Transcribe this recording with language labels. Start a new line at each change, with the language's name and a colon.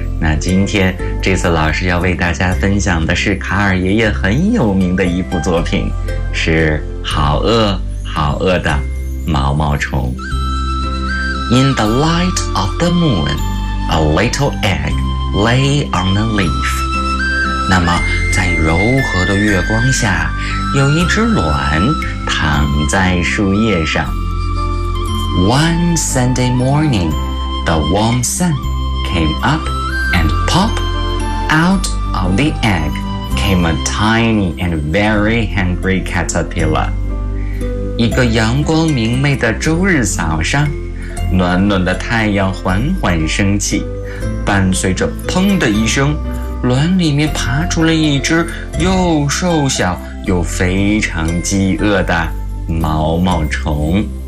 Chinese: 那今天这次老师要为大家分享的是卡尔爷爷很有名的一部作品，是好饿好饿的毛毛虫。
English: In the light of the moon, a little egg lay on a leaf。
Chinese: 那么在柔和的月光下，有一只卵躺在树叶上。
English: One Sunday morning, the warm sun came up and pop out of the egg came a tiny and very hungry caterpillar.
Chinese: 一个阳光明媚的周日早上，暖暖的太阳缓缓升起，伴随着砰的一声，卵里面爬出了一只又瘦小又非常饥饿的毛毛虫。